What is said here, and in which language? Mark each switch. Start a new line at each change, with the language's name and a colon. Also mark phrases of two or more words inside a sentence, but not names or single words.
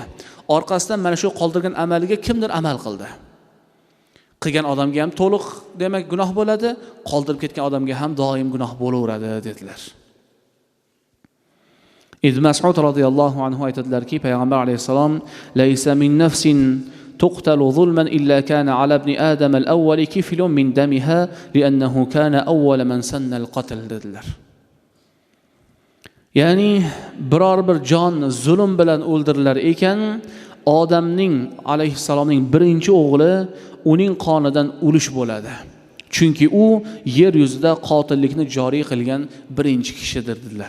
Uzbek: Orqasidan mana shu qoldirgan amaliga kimdir amal qildi. Qilgan odamga ham to'liq demak gunoh bo'ladi, qoldirib ketgan odamga ham doim gunoh bo'laveradi dedilar.
Arabic: ابن مسعود رضي الله عنه
Uzbek: aytadilarki, payg'ambar alayhisalom
Arabic: ليس من نفس تقتل ظلما إلا كان على ابن آدم الأول كفل من دمها لأنه كان أول من سن القتل dedilar.
Uzbek: Ya'ni biror bir jon zulm bilan o'ldirilar ekan, odamning alayhisalomning birinchi o'g'li uning qonidan ulush bo'ladi. Chunki u yer yuzida qotillikni joriy qilgan birinchi kishidir dedilar.